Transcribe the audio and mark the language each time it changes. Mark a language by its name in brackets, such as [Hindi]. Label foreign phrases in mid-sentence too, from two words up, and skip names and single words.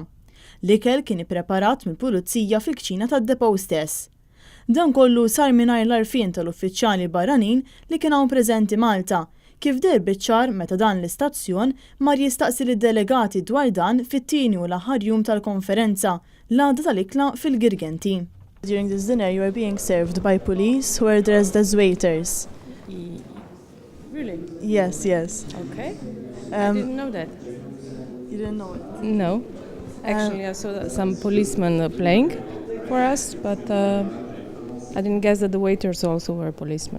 [Maltese] L-ikel kien ippreparat mill-pulizija fil-kċina tad-depow stess. Dan kollu sar mingħajr l-għarfien tal-uffiċjali barranin li kien hawn preżenti Malta, kif der biċ-ċar meta dan l-istazzjon mar jistaqsi lid-delegati dwar dan fit-tieni u l-aħħar jum tal-konferenza l-għada tal-ikla fil-Girgenti. [English] During this dinner you were being served by police who were dressed as waiters. Really? Yes, yes. Okay. I didn't know that. You didn't know it? No. Actually, I saw some policemen playing for us, but I didn't guess that the waiters also were policemen.